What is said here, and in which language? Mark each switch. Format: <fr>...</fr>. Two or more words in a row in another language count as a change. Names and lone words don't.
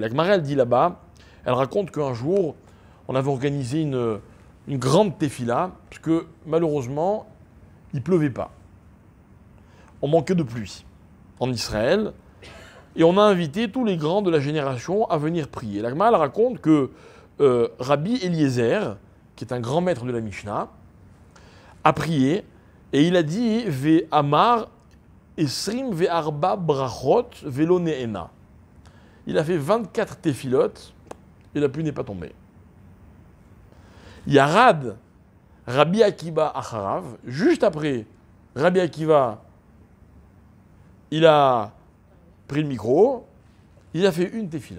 <fr>La Gemara, elle dit là-bas, elle raconte qu'un jour, on avait organisé une grande tefila, parce que malheureusement, il ne pleuvait pas. on manquait de pluie en Israël, et on a invité tous les grands de la génération à venir prier. La Gemara raconte que Rabbi Eliezer, qui est un grand maître de la Mishnah, a prié, et il a dit «</fr> <he>ואמר עשרים וארבע ברכות ולא נענה ».</he> <fr>Il a fait 24 téphilotes, et la pluie n'est pas tombée.</fr> <he>ירד, רבי עקיבא אחריו,</he> <fr>juste après, Rabbi Akiva, il a pris le micro, il a fait une tefila.</fr>